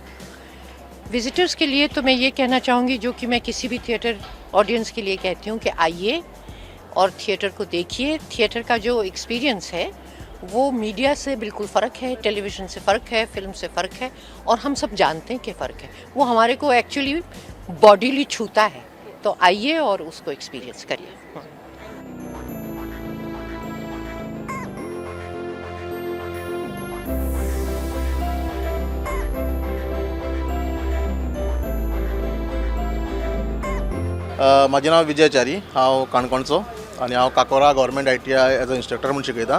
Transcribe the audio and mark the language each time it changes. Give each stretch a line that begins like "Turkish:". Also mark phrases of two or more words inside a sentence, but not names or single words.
Hindi: विजिटर्स के लिए तो मैं ये कहना चाहूँगी जो कि मैं किसी भी
English: theatre audience
Hindi: के लिए कहती हूँ कि आइए और थिएटर को देखिए। थिएटर का जो एक्सपीरियंस है वो मीडिया से बिल्कुल फ़र्क है, टेलीविज़न से फ़र्क है, फिल्म से फ़र्क है, और हम सब जानते हैं कि फ़र्क है। वो हमारे को
English: actually bodily
Hindi: छूता है, तो आइए और उसको एक्सपीरियंस करिए।
Konkani: माझें नाव विजय चारी, हांव काणकोणचो आनी हांव काकोरा गव्हर्मेंट ITI
English: as a instructor
Konkani: म्हूण शिकयता.